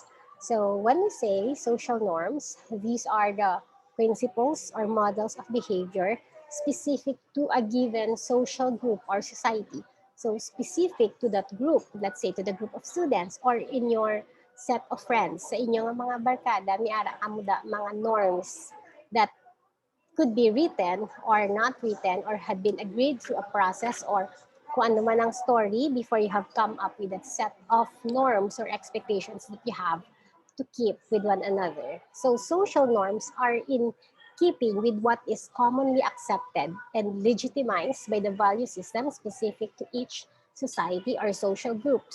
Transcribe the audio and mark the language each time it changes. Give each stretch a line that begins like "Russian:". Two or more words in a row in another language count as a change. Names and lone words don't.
English: So when we say social norms, these are the principles or models of behavior specific to a given social group or society. So specific to that group, let's say to the group of students or in your set of friends,
Hiligaynon: sa inyong mga barkada, may ara kamo da mga
English: norms that could be written or not written or had been agreed through a process or
Hiligaynon: kung ano man ang
English: story before you have come up with a set of norms or expectations that you have to keep with one another. So social norms are in keeping with what is commonly accepted and legitimized by the value system specific to each society or social group.